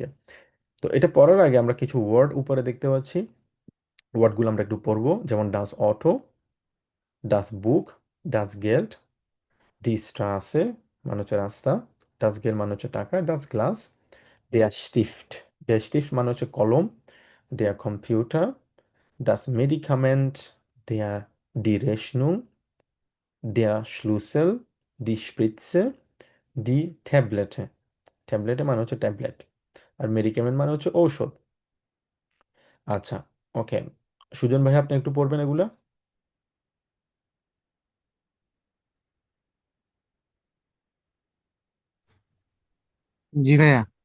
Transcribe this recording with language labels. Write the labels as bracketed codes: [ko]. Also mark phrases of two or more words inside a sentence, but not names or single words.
[bn] তো এটা পড়ার আগে আমরা কিছু ওয়ার্ড উপরে দেখতে পাচ্ছি, ওয়ার্ডগুলো আমরা একটু পড়বো, যেমন [de] das Auto, das Buch, das Geld, die Straße [bn] মানে হচ্ছে রাস্তা, [de] das Geld [bn] মানে হচ্ছে টাকা, [de] das Glas, der Stift, der Stift [bn] মানে হচ্ছে কলম, [de] der Computer, das Medikament, der, die Rechnung, der Schlüssel, die Spritze, die Tablette. [bn] ট্যাবলেটে মানে হচ্ছে ট্যাবলেট, আর মেডিকেমেন্ট মানে হচ্ছে ঔষধ। আচ্ছা, ওকে, সুজন ভাই আপনি একটু পড়বেন এগুলা। জি ভাইয়া।